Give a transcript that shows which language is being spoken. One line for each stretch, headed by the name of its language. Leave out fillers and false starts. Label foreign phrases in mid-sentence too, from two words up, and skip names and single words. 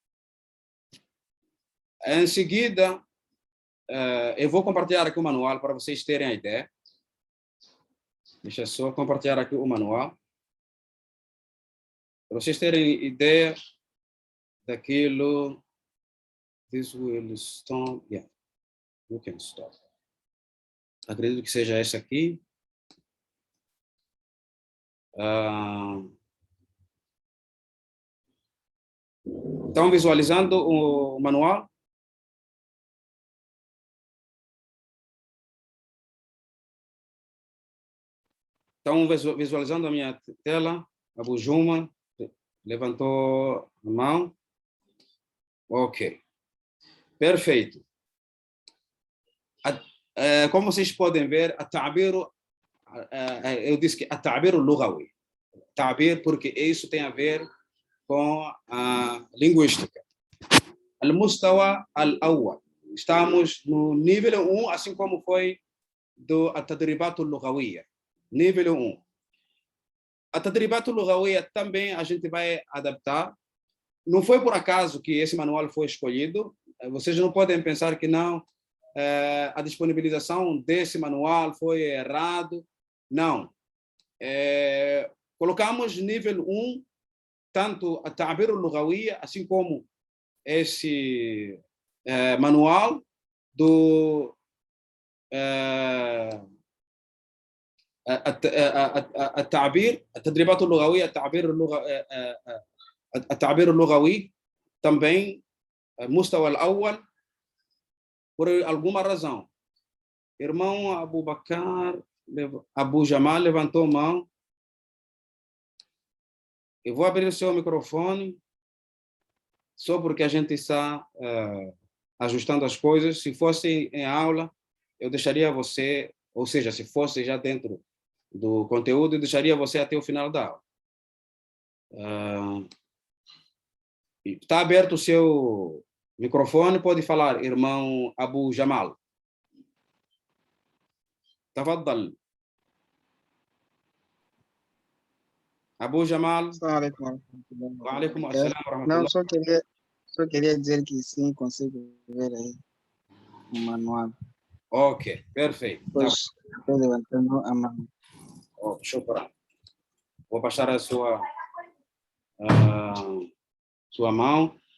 Portuguese: Em seguida, eu vou compartilhar aqui o manual para vocês terem a ideia. Deixa eu só compartilhar aqui o manual. Para vocês terem ideia daquilo.
English: This will stop. Yeah, you can stop.
Portuguese: Acredito que seja esse aqui. Estão visualizando o manual? Estão visualizando a minha tela? Abu Juma levantou a mão. Ok. Perfeito. Como vocês podem ver, eu disse que
Arabic: التعبير اللغوي.
Portuguese: تعبير porque isso tem a ver com a linguística.
Arabic: المستوى الأول.
Portuguese: Estamos no nível 1, assim como foi do
Arabic: التدريبات اللغوية.
Portuguese: Nível 1. A
Arabic: التدريبات اللغوية
Portuguese: também a gente vai adaptar. Não foi por acaso que esse manual foi escolhido. Vocês não podem pensar que não, a disponibilização desse manual foi errado. Não. Colocamos nível 1, tanto a
Arabic: التعبير اللغوية,
Portuguese: assim como esse manual do
Arabic: التعبير, التدريبات اللغوية, التعبير اللغوي
Portuguese: também
Arabic: مستوى الأول,
Portuguese: por alguma razão. Irmão Abu Bakar, Abu Jamal levantou a mão. Eu vou abrir o seu microfone só porque a gente está ajustando as coisas. Se fosse em aula, eu deixaria você, ou seja, se fosse já dentro do conteúdo e deixaria você até o final da aula. Está aberto o seu microfone, pode falar, irmão Abu Jamal. تفضل. Abu Jamal.
Arabic: Assalamu Wa alaikum عليكم السلام و
Portuguese: Não,
Arabic: rahmatullah.
Portuguese: só queria dizer que sim, consigo ver aí o manual. Ok, perfeito. Tá Depois estou levantando a mão. bom. Shukran. Vou baixar a sua mão.